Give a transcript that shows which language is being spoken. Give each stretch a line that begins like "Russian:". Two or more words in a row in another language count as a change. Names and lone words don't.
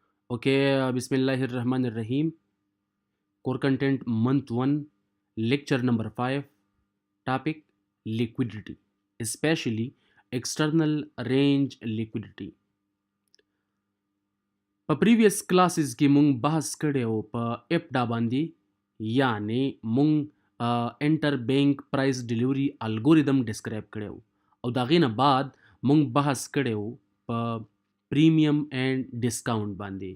English: OK, Bismillahirrahmanirrahim. Core content month 1, lecture number 5, topic liquidity, specially external range liquidity.
Pashto: په
English: previous classes
Pashto: کې مونږ بحث کړی و په اپډا باندې، یعنی مونږ
English: inter bank price delivery algorithm
Pashto: ډسکرایب کړی و، او دا غینه بعد مونږ بحث کړی و په
English: premium and discount
Pashto: باندې.